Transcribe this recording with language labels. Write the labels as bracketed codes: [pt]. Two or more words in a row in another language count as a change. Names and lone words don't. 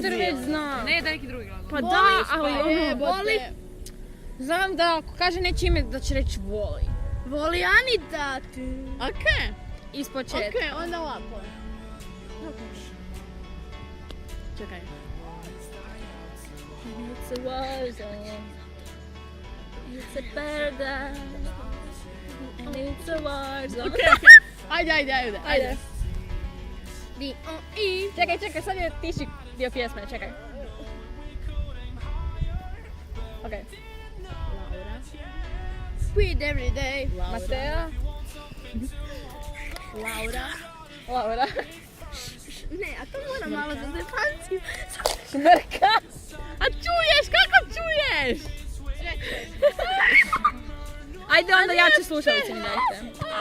[hr] mrziti. već znam. Ne, da neki drugi glas. Pa da, ali Jebote. voli. Znam da ako kaže neće ime da će reći voli. Voli Anita. Okej. Iz početka. Okej, onda ovako. Čekaj. [en] It's a war zone. It's a paradise. And it's a war zone. [hr] Okej. Ajde. Čekaj, sad je tiši dio pjesme, čekaj. Okej. Laura. [en] Sweet every day. [hr] Matea. Laura. Ne, a to moram malo za zepanciju. Smrka. A čuješ? Kako čuješ? Ajde onda jače slušalice mi dajte.